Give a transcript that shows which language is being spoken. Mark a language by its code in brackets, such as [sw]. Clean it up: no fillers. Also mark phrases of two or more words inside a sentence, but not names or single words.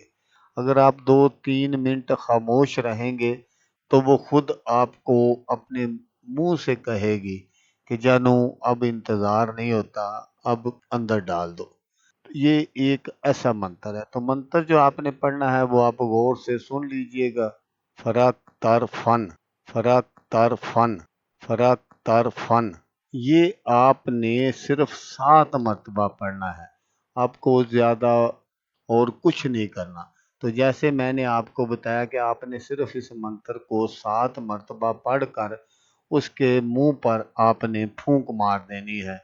[hi] अगर आप 2-3 मिनट खामोश रहेंगे तो वो खुद आपको अपने मुंह से कहेगी कि जानू अब इंतज़ार नहीं होता, अब अंदर डाल दो। ये एक ऐसा मंत्र है। तो मंत्र जो आपने पढ़ना है वो आप गौर से सुन लीजिएगा। फरक तर फन, फरक तर फन, फरक तर फन। ये आपने सिर्फ 7 मरतबा पढ़ना है। आपको ज़्यादा और कुछ नहीं करना। तो जैसे मैंने आपको बताया कि आपने सिर्फ इस मंत्र को 7 मरतबा पढ़कर उसके मुंह पर आपने फूंक मार देनी है।